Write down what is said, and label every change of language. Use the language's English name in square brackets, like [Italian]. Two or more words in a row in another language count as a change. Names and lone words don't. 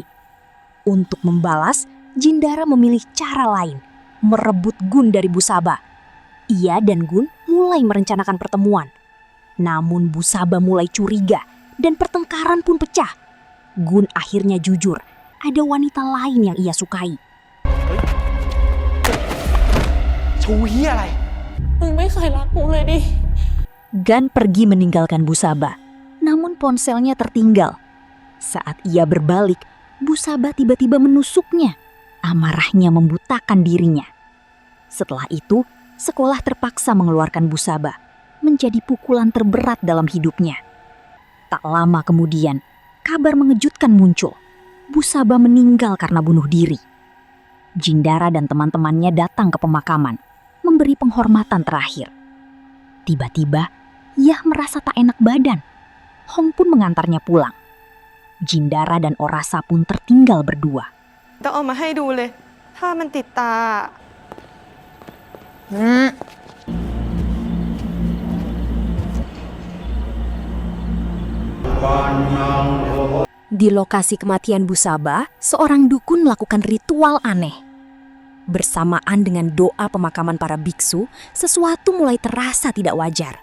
[Indonesian] Untuk membalas, Jindara memilih cara lain, merebut Gun dari Busaba. Ia dan Gun mulai merencanakan pertemuan. Namun Busaba mulai curiga dan pertengkaran pun pecah. Gun akhirnya jujur, ada wanita lain yang ia sukai. [Thai] ชูเฮียอะไร มึงไม่เคยรักกูเลยดิ [Indonesian] Gan pergi meninggalkan Busaba, namun ponselnya tertinggal. Saat ia berbalik, Busaba tiba-tiba menusuknya. Amarahnya membutakan dirinya. Setelah itu, sekolah terpaksa mengeluarkan Busaba, menjadi pukulan terberat dalam hidupnya. Tak lama kemudian, kabar mengejutkan muncul. Busaba meninggal karena bunuh diri. Jindara dan teman-temannya datang ke pemakaman, memberi penghormatan terakhir. Tiba-tiba, ia merasa tak enak badan. Hong pun mengantarnya pulang. Jindara dan Orasa pun tertinggal berdua. [Thai] ต้องเอามาให้ดูเลย ถ้ามันติดตา [Indonesian] Di lokasi kematian Busaba, seorang dukun melakukan ritual aneh. Bersamaan dengan doa pemakaman para biksu, sesuatu mulai terasa tidak wajar.